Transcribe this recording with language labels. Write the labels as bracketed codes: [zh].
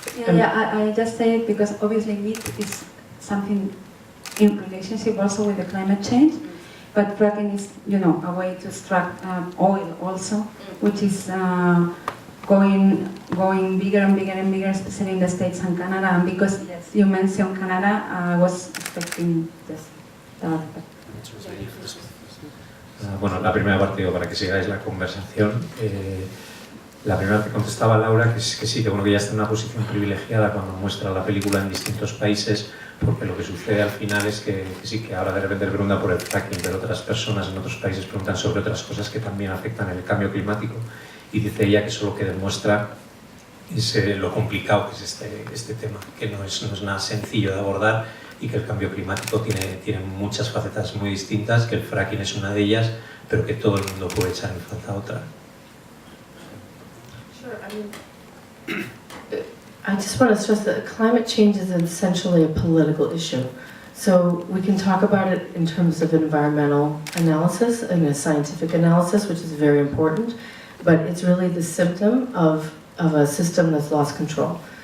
[en] I just say it because obviously meat is something in relationship also with the climate change, but fracking is, a way to extract oil also, which is going bigger and bigger and bigger, especially in the States and Canada. And because you mentioned Canada, I was expecting just that. [es] Bueno, la primera parte, digo, para que sigáis la conversación, la primera que contestaba Laura, que sí, que bueno, que ella está en una posición privilegiada cuando muestra la película en distintos países, porque lo que sucede al final es que sí, que ahora de repente pregunta por el fracking, pero otras personas en otros países preguntan sobre otras cosas que también afectan el cambio climático, y dice ella que eso lo que demuestra es lo complicado que es este tema, que no es nada sencillo de abordar, y que el cambio climático tiene muchas facetas muy distintas, que el fracking es una de ellas, pero que todo el mundo puede echar en falta otra. [en] Sure, I just want to stress that climate change is essentially a political issue. So we can talk about it in terms of environmental analysis and a scientific analysis, which is very important, but it's really the symptom of a system that's lost control.